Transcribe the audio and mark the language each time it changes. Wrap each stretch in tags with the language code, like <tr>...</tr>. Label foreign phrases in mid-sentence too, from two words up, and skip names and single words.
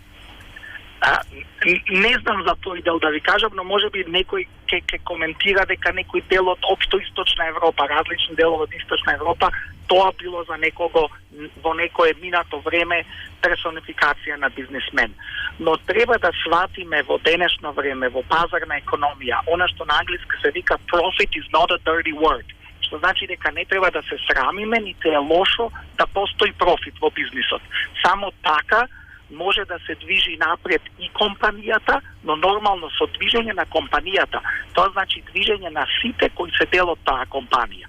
<mk>Не знам за тој дел да ви кажам, но можеби некој ќе коментира дека некој дел од општо Источна Европа, различни делови од Источна Европа, тоа било за некого во некое минато време персонификација на бизнисмен. Но треба да сватиме во денешно време, во пазарна економија, она што на англиски се вика</mk> <en>profit is not a dirty word,</en> <mk>што значи дека не треба да се срамиме, нити е лошо да постои профит во бизнисот. Само така може да се движи напред и компанијата, но нормално со движење на компанијата. Тоа значи движење на сите кои се дел од таа компанија.</mk>